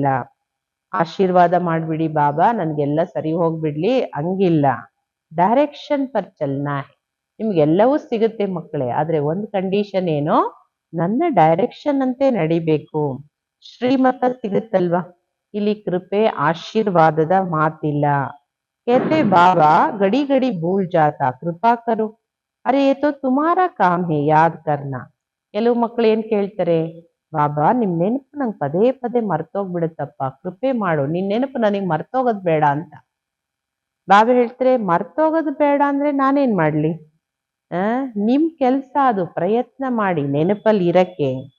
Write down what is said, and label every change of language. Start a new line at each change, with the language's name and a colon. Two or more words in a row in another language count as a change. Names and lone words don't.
Kannada: ಆಶೀರ್ವಾದ ಮಾಡ್ಬಿಡಿ ಬಾಬಾ, ನನ್ಗೆಲ್ಲ ಸರಿ ಹೋಗ್ಬಿಡ್ಲಿ, ಹಂಗಿಲ್ಲ.
Hindi: डायरेक्शन पर चलना है,
Kannada: ನಿಮ್ಗೆಲ್ಲವೂ ಸಿಗುತ್ತೆ ಮಕ್ಕಳೇ, ಆದ್ರೆ ಒಂದು ಕಂಡೀಷನ್ ಏನೋ, ನನ್ನ ಡೈರೆಕ್ಷನ್ ಅಂತೆ ನಡಿಬೇಕು. ಶ್ರೀಮತ ಸಿಗುತ್ತಲ್ವಾ, ಇಲ್ಲಿ ಕೃಪೆ ಆಶೀರ್ವಾದದ ಮಾತಿಲ್ಲ.
Hindi: कहते बाबा घड़ी घड़ी भूल जाता, कृपा करो. अरे ये तो तुम्हारा काम है याद करना.
Kannada: ಕೆಲವು ಮಕ್ಕಳು ಏನ್ ಕೇಳ್ತಾರೆ, ಬಾಬಾ ನಿಮ್ ನೆನಪು ನಂಗೆ ಪದೇ ಪದೇ ಮರ್ತೋಗ್ಬಿಡುತ್ತಪ್ಪ, ಕೃಪೆ ಮಾಡು, ನಿನ್ ನೆನಪು ನನಗೆ ಮರ್ತೋಗೋದ್ ಬೇಡ ಅಂತ. ಬಾಬಾ ಹೇಳ್ತಾರೆ, ಮರ್ತೋಗೋದು ಬೇಡ ಅಂದ್ರೆ ನಾನೇನ್ ಮಾಡ್ಲಿ? ನಿಮ್ ಕೆಲ್ಸ ಅದು, ಪ್ರಯತ್ನ ಮಾಡಿ ನೆನಪಲ್ಲಿ ಇರಕ್ಕೆ.